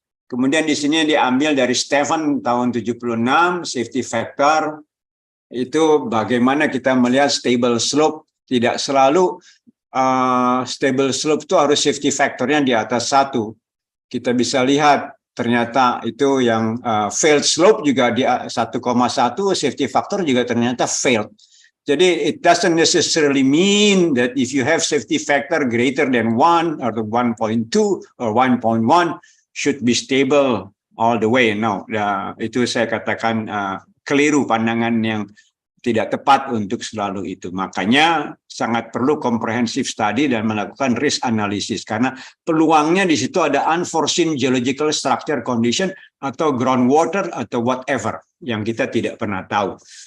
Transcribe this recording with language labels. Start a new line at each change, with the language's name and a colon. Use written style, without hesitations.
Indonesian: Kemudian di sini diambil dari Stephen tahun 76, safety factor, itu bagaimana kita melihat stable slope, tidak selalu stable slope itu harus safety factornya di atas 1. Kita bisa lihat ternyata itu yang failed slope juga di 1,1, safety factor juga ternyata failed. Jadi
English: it doesn't necessarily mean that if you have safety factor greater than 1 or 1.2 or 1.1 should be stable all the way.
Indonesian: No, itu saya katakan keliru, pandangan yang tidak tepat untuk selalu itu. Makanya sangat perlu
English: comprehensive study
Indonesian: dan melakukan
English: risk analysis
Indonesian: karena peluangnya di situ ada
English: unforeseen geological structure condition
Indonesian: atau groundwater atau
English: whatever
Indonesian: yang kita tidak pernah tahu.